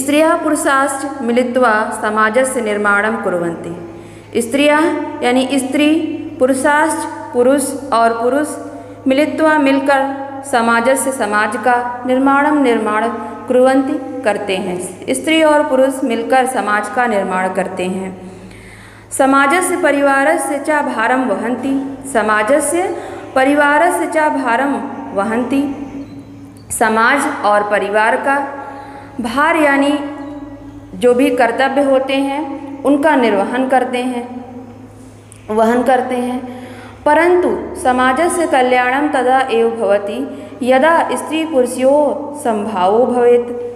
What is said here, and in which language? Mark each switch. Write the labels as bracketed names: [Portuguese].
[Sanskrit] स्त्रियः पुरुषाश्च मिलित्वा समाजस्य निर्माणं कुर्वन्ति। [Hindi] स्त्रियः यानी स्त्री, पुरुषाश्च पुरुष और पुरुष मिलित्वा मिलकर समाजस्य समाज का निर्माण कुर्वन्ति करते हैं। स्त्री और पुरुष मिलकर समाज का निर्माण करते हैं। [Sanskrit] समाजस्य परिवारस्य च भारं वहन्ति। समाजस्य परिवारस्य च भारं वहन्ति। [Hindi] समाज और परिवार का भार यानी जो भी कर्तव्य होते हैं उनका निर्वहन करते हैं, वहन करते हैं। [Sanskrit] परंतु समाजस्य कल्याणं तदा एव भवति यदा स्त्री पुरुषयोः समभावो भवेत्।